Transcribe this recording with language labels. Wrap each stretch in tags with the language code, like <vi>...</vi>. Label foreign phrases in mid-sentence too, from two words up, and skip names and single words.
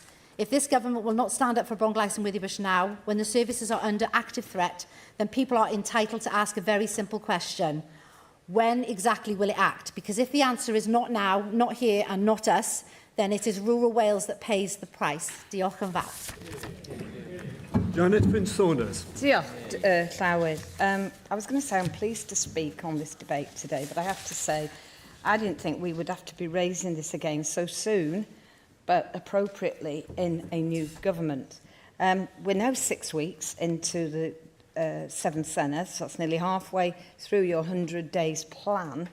<en>If this government will not stand up for Bronglais and Withybush now, when the services are under active threat, then people are entitled to ask a very simple question. When exactly will it act? Because if the answer is not now, not here, and not us, then it is rural Wales that pays the price.</en> <cy>Diolch yn fawr. Janet Finsonas. Diolch, Llawn.</cy> <en>I was going to say I'm pleased to speak on this debate today, but I have to say I didn't think we would have to be raising this again so soon, but appropriately in a new government. We're now 6 weeks into the 7th Senedd, so that's nearly halfway through your 100 days plan.</en>